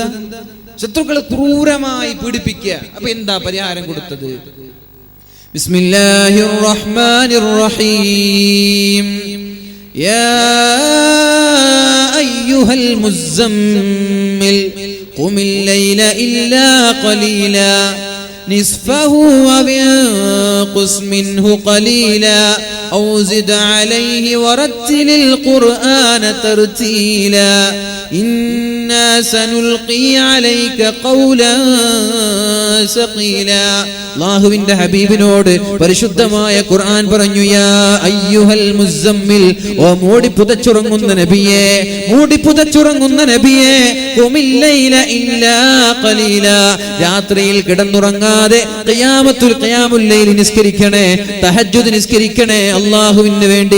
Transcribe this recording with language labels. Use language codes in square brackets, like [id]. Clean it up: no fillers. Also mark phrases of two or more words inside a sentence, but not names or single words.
[ml] ശത്രുക്കൾ ക്രൂരമായി പീഡിപ്പിക്കുക. അപ്പൊ എന്താ പരിഹാരം കൊടുത്തത്? [ar] بسم الله الرحمن الرحيم. يا أيها المزمل قم الليل إلا قليلا نصفه وانقص منه قليلا أو زد عليه ورتل القرآن ترتيلا إنا سنلقي عليك قولا ثقيلا. [ml] അല്ലാഹുവിന്റെ ഹബീബിനോട് പരിശുദ്ധമായ ഖുർആൻ പറഞ്ഞു, [ar] يا أيها المزمل, [ml] ഓ മൂടി പുതച്ചുറങ്ങുന്ന നബിയേ, മൂടി പുതച്ചുറങ്ങുന്ന നബിയേ, [ar] قم الليل إلا قليلا, [ml] രാത്രിയിൽ കിടന്നുറങ്ങാതെ [ar] قيام الليل [ml] നിസ്കരിക്കണേ, തഹജ്ജുദ് നിസ്കരിക്കണേ അല്ലാഹുവിന് വേണ്ടി.